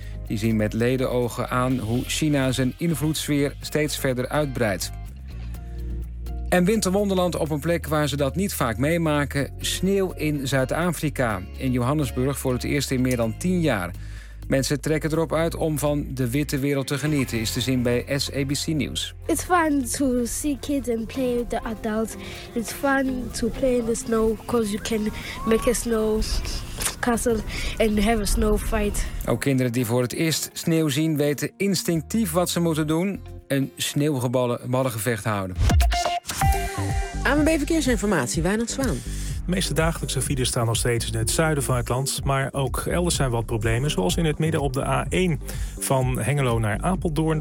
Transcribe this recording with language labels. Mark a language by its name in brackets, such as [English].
[Dutch] Die zien met ledenogen aan hoe China zijn invloedssfeer steeds verder uitbreidt. En winterwonderland op een plek waar ze dat niet vaak meemaken, sneeuw in Zuid-Afrika. In Johannesburg voor het eerst in meer dan 10 jaar. Mensen trekken erop uit om van de witte wereld te genieten, is te zien bij SABC News. [English] It's fun to see kids and play with the adults. It's fun to play in the snow because you can make a snow castle and have a snow fight. [Dutch] Ook kinderen die voor het eerst sneeuw zien weten instinctief wat ze moeten doen: een sneeuwballengevecht houden. ANWB Verkeersinformatie, Wijnand Zwaan. De meeste dagelijkse files staan nog steeds in het zuiden van het land. Maar ook elders zijn wat problemen, zoals in het midden op de A1 van Hengelo naar Apeldoorn.